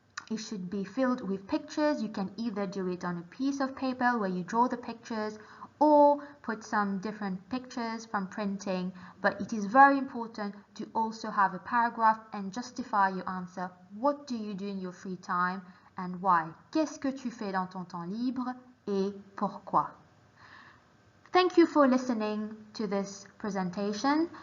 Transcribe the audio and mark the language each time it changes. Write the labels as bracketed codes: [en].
[en] It should be filled with pictures. You can either do it on a piece of paper where you draw the pictures or put some different pictures from printing, but it is very important to also have a paragraph and justify your answer. What do you do in your free time and why? [fr] Qu'est-ce que tu fais dans ton temps libre et pourquoi? [en] Thank you for listening to this presentation.